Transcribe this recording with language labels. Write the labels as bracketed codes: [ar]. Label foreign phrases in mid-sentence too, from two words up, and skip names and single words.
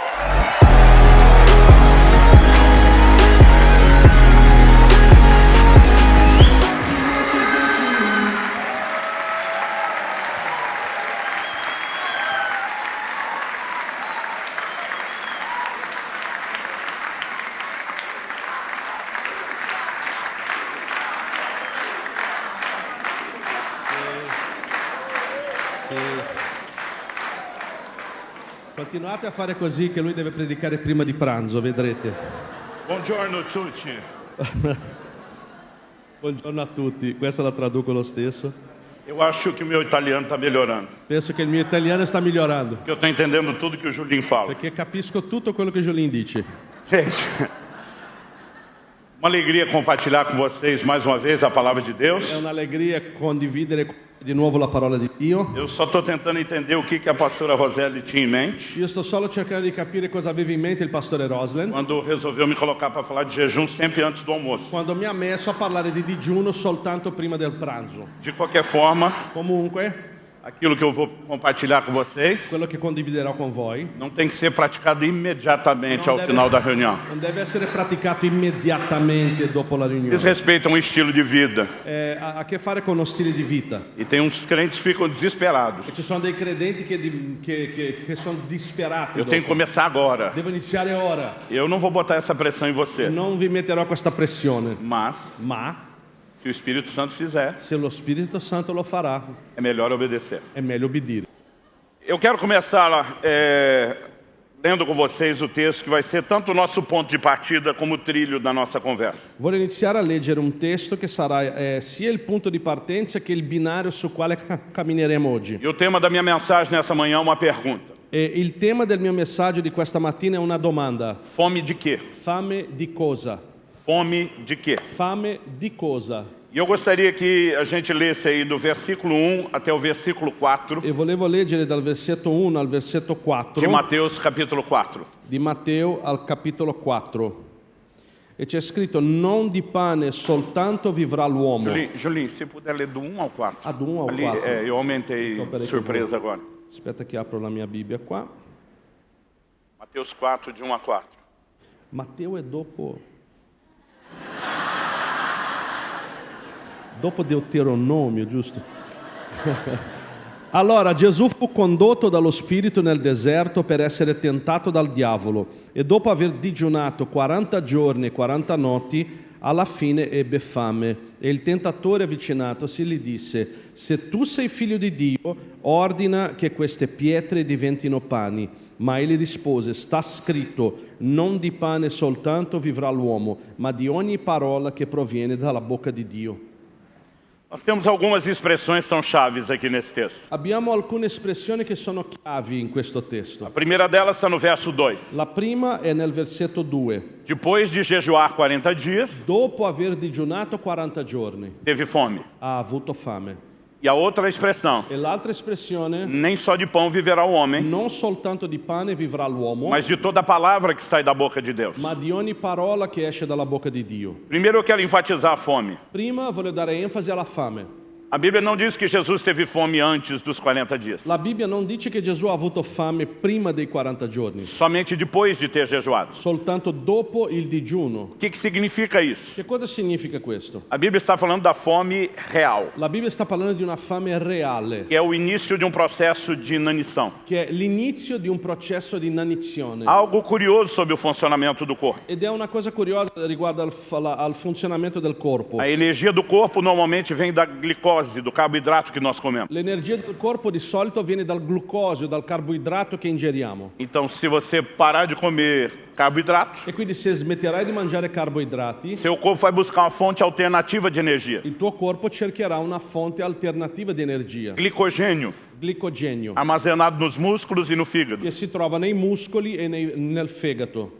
[it] Continuate a fare così che lui deve predicare prima di pranzo, vedrete. Buongiorno a tutti. Buongiorno a tutti, questa la traduco lo stesso. [pt] Eu acho que o meu italiano está melhorando. [it] Penso che il mio italiano sta migliorando, [pt] Porque eu estou entendendo tudo que o Julinho fala. [it] perché capisco tutto quello che Jolin dice. [pt] Gente, uma alegria compartilhar com vocês mais uma vez a palavra de Deus. [it] È un'allegria condividere di nuovo la parola di Dio. [pt] Eu só estou tentando entender o que a pastora Roseli tinha em mente [it] Io sto solo cercando di capire cosa aveva in mente il pastore Roslen [pt] quando resolveu me colocar para falar de jejum sempre antes do almoço. [it] quando mi ha messo a parlare di digiuno soltanto prima del pranzo. [pt] De qualquer forma, [it] Comunque, [pt] aquilo que eu vou compartilhar com vocês [it] quello che condividerò con voi [pt] não tem que ser praticado imediatamente Não ao deve- final da reunião. [it] non deve essere praticato immediatamente dopo la [pt] Diz [it] riunione. [pt] respeito a um estilo de vida. [it] Ha a che fare con uno stile di vita. [pt] E tem uns crentes que ficam desesperados. [it] E ci sono dei credenti che sono disperati. [pt] Eu tenho que [it] dopo. [pt] começar agora. [it] Devo iniziare ora. [pt] Eu não vou botar essa pressão em você. [it] Non vi metterò questa pressione, [pt] Mas, [it] ma [pt] se o Espírito Santo fizer, [it] se lo Spirito Santo lo farà, [pt] é melhor obedecer. [it] è meglio obbedire. [pt] Eu quero começar lendo com vocês o texto que vai ser tanto o nosso ponto de partida como o trilho da nossa conversa. [it] Voglio iniziare a leggere un testo che sarà sia il punto di partenza che il binario su quale cammineremo oggi. [pt] E o tema da minha mensagem nessa manhã é uma pergunta. [it] E il tema del mio messaggio di questa mattina è una domanda. [pt] Fome de quê? [it] Fame di cosa? [pt] Fome de quê? [it] Fame di cosa? [pt] E eu gostaria que a gente lesse aí do versículo 1 até o versículo 4 [it] E volevo leggere dal versetto 1 al versetto 4 [pt] de Mateus capítulo 4. [it] di Matteo al capitolo 4. E c'è scritto: non di pane soltanto vivrà l'uomo. [pt] Julinho, se puder ler do 1 ao 4. Ah, do 1 ao Ali, 4. eu aumentei Então, peraí que surpresa eu vou- agora. [it] Aspetta che apro la mia Bibbia qua. [pt] Mateus 4, de 1 a 4. [it] Matteo è dopo Deuteronomio, giusto? Allora Gesù fu condotto dallo Spirito nel deserto per essere tentato dal diavolo e dopo aver digiunato 40 giorni e 40 notti, alla fine ebbe fame. E il tentatore avvicinatosi gli disse: se tu sei figlio di Dio, ordina che queste pietre diventino pani. Ma egli rispose: sta scritto, non di pane soltanto vivrà l'uomo, ma di ogni parola che proviene dalla bocca di Dio. [pt] Nós temos algumas expressões que são chaves aqui nesse texto. [it] Abbiamo alcune espressioni che sono chiavi in questo testo. [pt] A primeira delas está no verso 2. [it] La prima è nel versetto 2. [pt] Depois de jejuar 40 dias, [it] Dopo aver digiunato 40 giorni, [pt] teve fome. [it] ha avuto fame. [pt] E a outra expressão, [it] E l'altra espressione: [pt] nem só de pão viverá o homem, [it] non soltanto di pane vivrà l'uomo, [pt] mas de toda a palavra que sai da boca de Deus. [it] ma di ogni parola che esce dalla bocca di Dio. [pt] Primeiro eu quero enfatizar a fome. [it] Prima voglio dare enfasi alla fame. [pt] A Bíblia não diz que Jesus teve fome antes dos 40 dias. [it] La Bibbia non dice che Gesù ha avuto fame prima dei 40 giorni, [pt] Somente depois de ter jejuado. [it] soltanto dopo il digiuno. [pt] O que significa isso? [it] Che cosa significa questo? [pt] A Bíblia está falando da fome real, [it] La Bibbia sta parlando di una fame reale, [pt] que é o início de um processo de inanição. [it] che è l'inizio di un processo di inanizione. [pt] Algo curioso sobre o funcionamento do corpo. [it] Ed è una cosa curiosa riguardo al funzionamento del corpo. [pt] A energia do corpo normalmente vem da glicose glicose, do carboidrato que nós comemos. [it] L'energia del corpo di solito viene dal glucosio, dal carboidrato che ingeriamo. [pt] Então, se você parar de comer carboidrato, [it] E quindi se smetterai di mangiare carboidrati, [pt] seu corpo vai buscar uma fonte alternativa de energia. [it] il tuo corpo cercherà una fonte alternativa di energia, [pt] Glicogênio, [it] glicogenio, [pt] armazenado nos músculos e no fígado. [it] che si trova nei muscoli e nel fegato.